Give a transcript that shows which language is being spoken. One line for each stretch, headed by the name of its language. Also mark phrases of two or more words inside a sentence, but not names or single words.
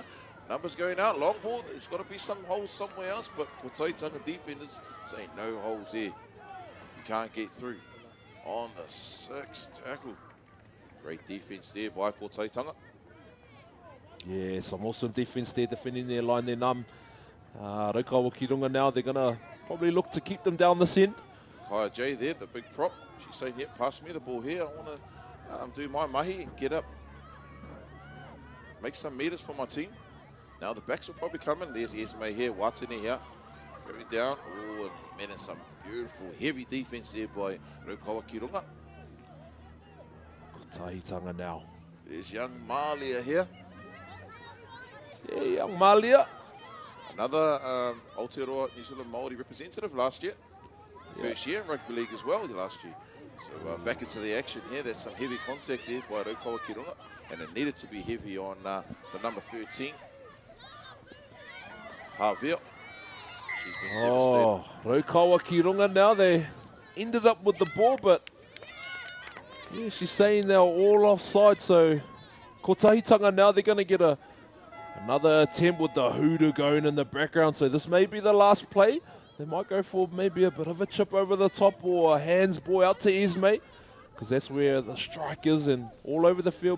English: Numbers going out, long ball. There's got to be some holes somewhere else, but Kotahitanga defenders saying no holes there. You can't get through. On the 6th tackle. Great defense there by Kotahitanga. Yeah, some awesome defense there, defending their line there, Raukawa ki runga now, they're going to probably look to keep them down this end. Kaya J there, the big prop. She's saying, yeah, pass me the ball here. I want to do my mahi and get up. Make some meters for my team. Now the backs will probably come in. There's Esme here, Watene here. Going down. Oh, man, and some beautiful, heavy defense there by Raukawa ki runga. Kotahitanga now. There's young Malia here. Yeah, young Malia. Another Aotearoa New Zealand Māori representative last year. First year in rugby league as well last year. So back into the action here. That's some heavy contact there by Raukawa ki runga. And it needed to be heavy on the number 13. Javier. She's been devastated. Raukawa ki runga now. They ended up with the ball, but yeah, she's saying they're all offside. So Kotahitanga now, they're going to get another attempt with the hoodoo going in the background. So this may be the last play. They might go for maybe a bit of a chip over the top or a hands ball out to Esme, because that's where the strike is and all over the field.